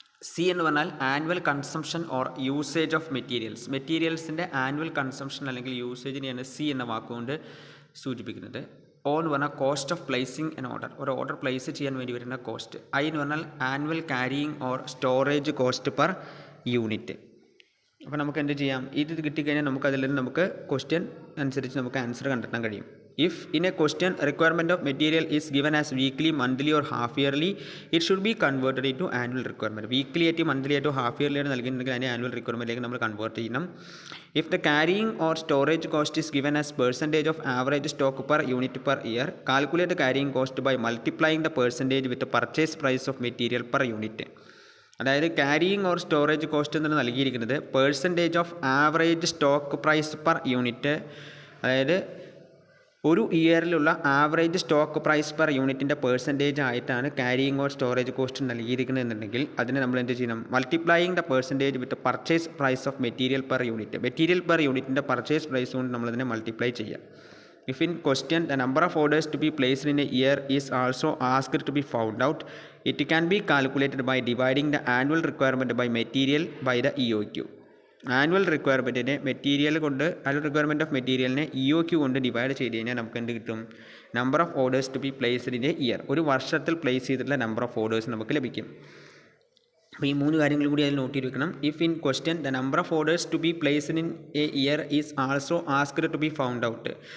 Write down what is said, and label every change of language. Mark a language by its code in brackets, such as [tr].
[ml] C എന്ന് പറഞ്ഞാൽ [en] annual consumption or usage of [ml] മെറ്റീരിയൽസിൻ്റെ annual consumption അല്ലെങ്കിൽ യൂസേജിനെയാണ് C എന്ന വാക്കുകൊണ്ട് സൂചിപ്പിക്കുന്നത്. O എന്ന് പറഞ്ഞാൽ [en] Cost of placing an order. [ml] ഒരു ഓർഡർ പ്ലേസ് ചെയ്യാൻ വേണ്ടി വരുന്ന കോസ്റ്റ്. I എന്ന് പറഞ്ഞാൽ [en] Annual carrying or storage cost per unit. [ml] അപ്പോൾ നമുക്ക് എന്ത് ചെയ്യാം? ഇത് കിട്ടിക്കഴിഞ്ഞാൽ നമുക്ക് അതിൽ നിന്ന് നമുക്ക് ക്വസ്റ്റ്യൻ അനുസരിച്ച് നമുക്ക് ആൻസർ കണ്ടെത്താൻ കഴിയും. [en] If in a question requirement of material is given as weekly, monthly or half yearly, it should be converted into annual requirement. [ml] Weekly ആയിട്ട് monthly ആയിട്ടോ half yearly ആയിട്ട് നൽകിയിട്ടുണ്ടെങ്കിൽ അതിനെ ആനുവൽ റിക്വയർമെൻറ്റിലേക്ക് നമ്മൾ കൺവേർട്ട് ചെയ്യണം. [en] If the carrying or storage cost is given as percentage of average stock per unit per year, calculate the carrying cost by multiplying the percentage with the purchase price of material per unit. [ml] അതായത് carrying or storage cost എന്നാണ് നൽകിയിരിക്കുന്നത് [en] Percentage of average stock price per unit. [ml] അതായത് ഒരു ഇയറിലുള്ള average stock price per യൂണിറ്റിൻ്റെ percentage ആയിട്ടാണ് carrying or storage cost നൽകിയിരിക്കുന്നത് എന്നുണ്ടെങ്കിൽ അതിനെ നമ്മൾ എന്ത് ചെയ്യണം? [en] multiplying the percentage with purchase price of material per [ml] യൂണിറ്റിൻ്റെ പർച്ചേസ് പ്രൈസ് കൊണ്ട് നമ്മളതിനെ മൾട്ടിപ്ലൈ ചെയ്യാം. [en] If in question the number of orders to be placed in a year is also asked to be found out, it can be calculated by dividing the annual requirement by material by the EOQ. [ml] Annual റിക്വയർമെൻറ്റിനെ annual requirement of മെറ്റീരിയലിനെ EOQ കൊണ്ട് divide ചെയ്ത് കഴിഞ്ഞാൽ നമുക്ക് എന്ത് കിട്ടും? [en] Number of orders to be placed in a year. [ml] ഒരു വർഷത്തിൽ place ചെയ്തിട്ടുള്ള നമ്പർ ഓഫ് ഓർഡേഴ്സ് നമുക്ക് ലഭിക്കും. അപ്പോൾ ഈ 3 കാര്യങ്ങളും കൂടി അതിൽ നോട്ട് ചെയ്ത് വെക്കണം. [en] If in question the number of orders to be placed in a year is also asked to be found out.